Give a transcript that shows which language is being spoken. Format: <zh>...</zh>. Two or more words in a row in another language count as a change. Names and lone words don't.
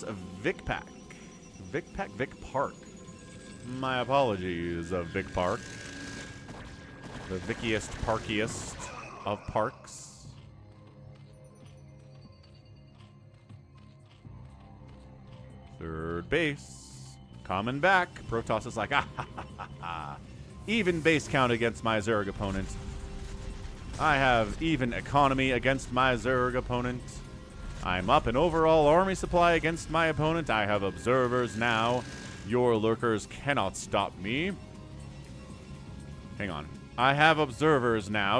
<en>Vicpark. Vicpark. My apologies, Vicpark. The vickiest, parkiest of parks. Third base. Coming back. Protoss is like, ah, ha, ha, ha, ha. Even base count against my Zerg opponent. I have even economy against my Zerg opponent. I'm up in overall army supply against my opponent. I have observers now. Your Lurkers cannot stop me. Hang on. I have observers now.</en>